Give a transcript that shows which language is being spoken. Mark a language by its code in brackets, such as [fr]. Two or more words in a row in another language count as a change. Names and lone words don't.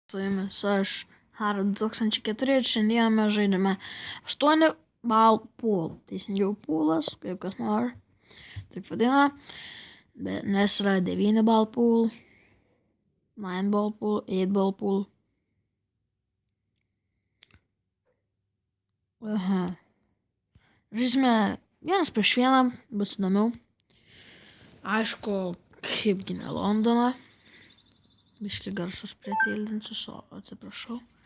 [lt] su jumis aš, Hara 2004 ir šiandien mes žaidžiame 8 ball pool. Teisingiau poolas, kaip kas nori. Taip vadina. Bet nes yra 9 ball pool, 9 ball pool, 8 ball pool. Aha. Žaisime 1 prieš 1, bus įdomiau. Aišku, kaipgi ne Londoną. Biški garsus pritildinsiu, atsiprašau.